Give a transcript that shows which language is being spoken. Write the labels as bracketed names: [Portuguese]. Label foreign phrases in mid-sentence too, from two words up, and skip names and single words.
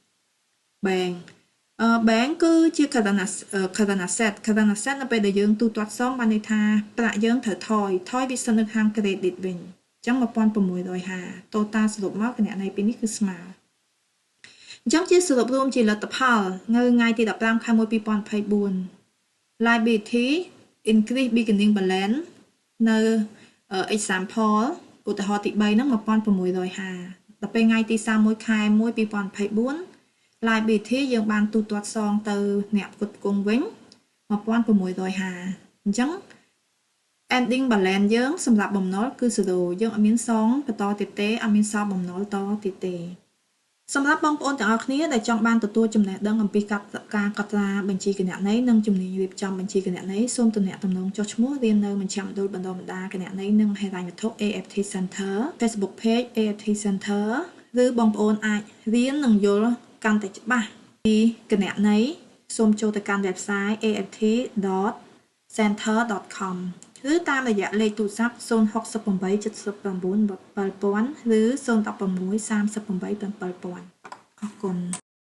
[Khmer] bank គឺជា [English] current asset [Khmer] នៅពេលដែលយើងទូទាត់សងបានន័យថាប្រាក់យើងត្រូវថយវាស្ថិត នៅខាង credit វិញអញ្ចឹង$1,650 total សរុបមកគណនីពីនេះគឺស្មើអញ្ចឹងជាសរុបរួមជាលទ្ធផលនៅថ្ងៃទី15 ខែ 1 2024 [English] liability increase beginning balance [Khmer] នៅ example ឧទាហរណ៍ទី3ហ្នឹង$1,650ដល់ពេលថ្ងៃទី31 ខែ 1 2024 liability យើងបានទូទាត់សងទៅអ្នកផ្គត់ផ្គង់វិញ $1,650អញ្ចឹង [English] ending balance [Khmer] យើងសម្រាប់បំណុលគឺ0យើងអត់មានសងបន្តទៀតទេអត់មានសល់បំណុលតទៀតទេសម្រាប់បងប្អូនទាំង អស់គ្នាដែលចង់បានទទួលចំណេះដឹងអំពីការកត់ត្រាបញ្ជីគណនីនិងជំនាញរៀបចំ បញ្ជីគណនីសូមទំនាក់ទំនងចុះឈ្មោះរៀននៅមជ្ឈមណ្ឌលបណ្ដុះបណ្ដាលគណនីនិងហិរញ្ញវត្ថុ AFT Center Facebook page AFT Center ឬបងប្អូនអាចរៀននិងយល់កាន់តែច្បាស់ពីគណនីសូមចូលទៅកាន់ website aft.center.com ឬតាមរយៈលេខទូរស័ព្ទ068 79 7000ឬ016 38 7000អរគុណ